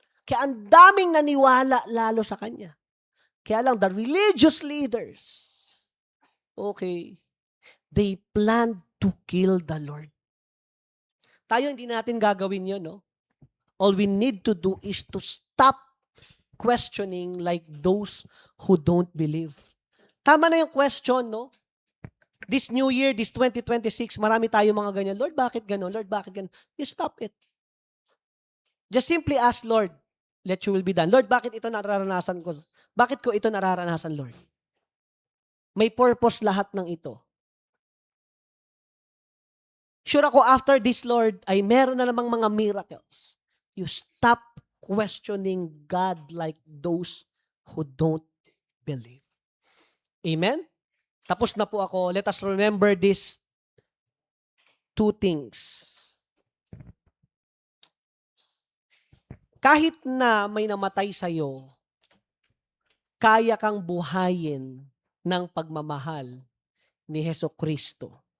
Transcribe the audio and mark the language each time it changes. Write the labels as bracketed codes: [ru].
[tl] Kaya ang daming naniwala lalo sa kanya. Kaya lang, [en] the religious leaders, okay, they planned to kill the Lord. [tl] Tayo hindi natin gagawin yun, no? [en] All we need to do is to stop questioning like those who don't believe. [tl] Tama na yung question, no? [en] This new year, this 2026, [tl] marami tayo mga ganyan. Lord, bakit gano'n? Lord, bakit gano'n? [en] You stop it. Just simply ask, Lord, let your will be done. [tl] Lord, bakit ito nararanasan ko? Bakit ko ito nararanasan, Lord? May purpose lahat ng ito. Sure ako, [en] after this, [tl] Lord, ay meron na namang mga miracles. [en] You stop questioning God like those who don't believe. Amen? [tl] Tapos na po ako. [en] Let us remember these two things. [tl] Kahit na may namatay sa'yo, kaya kang buhayin ng pagmamahal ni Hesukristo.